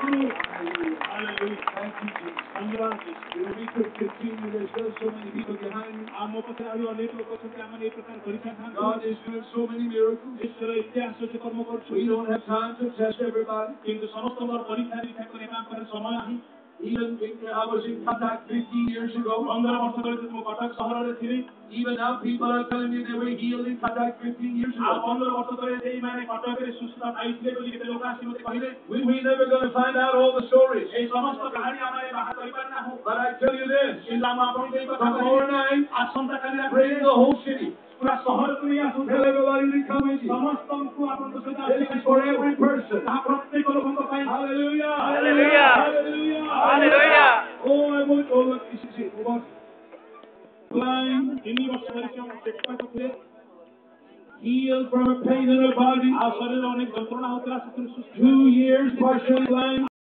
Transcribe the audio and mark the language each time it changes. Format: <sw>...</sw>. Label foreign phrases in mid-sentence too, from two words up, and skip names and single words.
<en>Hallelujah. Thank you, Jesus. धन्यवाद Jesus. We could continue. There's still so many people behind me.</en> <or>ଆମ ପଛରେ ଆହୁରି ଅନେକ ଲୋକ ଅଛନ୍ତି ଆମମାନେ ଏ ପ୍ରକାର କରିଥାନ୍ତି</or> <en>God is doing so many miracles.</en> <or>ଈଶ୍ୱର ଏତେ ଆଶ୍ଚର୍ଯ୍ୟ କର୍ମ</or> <en>We</en> <or>କରୁଛନ୍ତି</or> <en>don't have time to test everybody.</en> <or>କିନ୍ତୁ ସମସ୍ତଙ୍କର ପରୀକ୍ଷା ନିରୀକ୍ଷା କରିବା ପାଇଁ ସମୟ ନାହିଁ</or> <en>Even I was in contact 15 years ago.</en> <or>15 ବର୍ଷ ତଳେ ମୁଁ କଟକ ସହରରେ ଥିଲି</or> <en>Even now, people are telling me they were healed in contact 15 years</en> <or>ଆଉ</or> <en>ago.</en> <or>15 ବର୍ଷ ତଳେ ସେଇମାନେ କଟକରେ ସୁସ୍ଥ ପାଇଥିଲେ ବୋଲି କେତେ ଲୋକ ଆସି ମୋତେ କହିଲେ</or> <en>We're never going to find out all the stories.</en> <or>এই ସମସ୍ତ କାହାଣୀ ଆମେ ବାହାର କରିପାରିନାହୁଁ</or> <en>But I tell you this,</en> <or>କିନ୍ତୁ ଆମ ଆପଣଙ୍କୁ ଏଇ କଥା</or> <en>tomorrow night,</en> <or>ଆସନ୍ତାକାଲି</or> <en>bring the whole city.</en> <or>ପୁରା ସହରକୁ ନେଇ ଆସନ୍ତୁ</or> <en>Tell everybody to come with you.</en> <or>ସମସ୍ତଙ୍କୁ ଆପଣଙ୍କ ସହିତ</or> <en>This is for every person.</en> <or>ତାହା ପ୍ରତ୍ୟେକ ଲୋକଙ୍କ ପାଇଁ</or> <en>Hallelujah. Hallelujah. Hallelujah. Hallelujah. Oh, I want, oh, look, this is it. What? Blind,</en> <or>3 ବର୍ଷ ପରିଶ୍ରମ ଚେଷ୍ଟା କରୁଥିଲେ</or> <en>healed from a pain in their body.</en> <or>ଆଉ ଶରୀରରେ ଅନେକ ଯନ୍ତ୍ରଣା ହଉଥିଲା ସେଥିରୁ ସୁସ୍ଥ</or> <en>2 years partially blind.</en>